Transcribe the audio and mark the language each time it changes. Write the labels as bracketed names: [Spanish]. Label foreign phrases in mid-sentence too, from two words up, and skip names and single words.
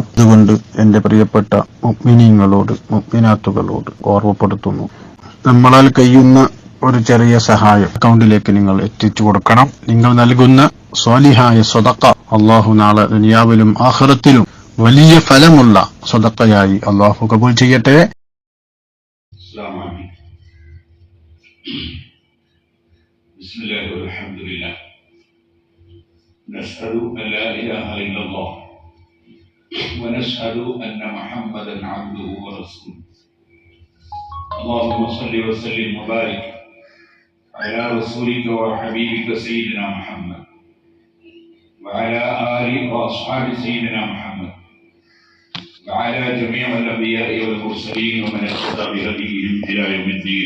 [Malayalam] അതുകൊണ്ട് എന്റെ പ്രിയപ്പെട്ട മുഅ്മിനീങ്ങളോട് മുഅ്മിനാത്തുകളോട് ഓർമ്മപ്പെടുത്തുന്നു, നമ്മളാൽ കഴിയുന്ന ഒരു ചെറിയ സഹായം അക്കൗണ്ടിലേക്ക് നിങ്ങൾ എത്തിച്ചു കൊടുക്കണം. നിങ്ങൾ നൽകുന്ന സ്വാലിഹായ സ്വതക്ക അള്ളാഹു നാളെ ദുനിയാവിലും ആഖിറത്തിലും വലിയ ഫലമുള്ള സ്വതക്കയായി അള്ളാഹു കബൂൽ ചെയ്യട്ടെ. [Arabic] نشهد أن لا إله إلا الله ونشهد أن محمدا عبده ورسوله اللهم صل وسلم وبارك على رسولك وحبيبك سيدنا محمد وعلى آله وأصحاب سيدنا محمد وعلى جميع الأنبياء والمرسلين ومن اهتدى بهديهم إلى يوم الدين.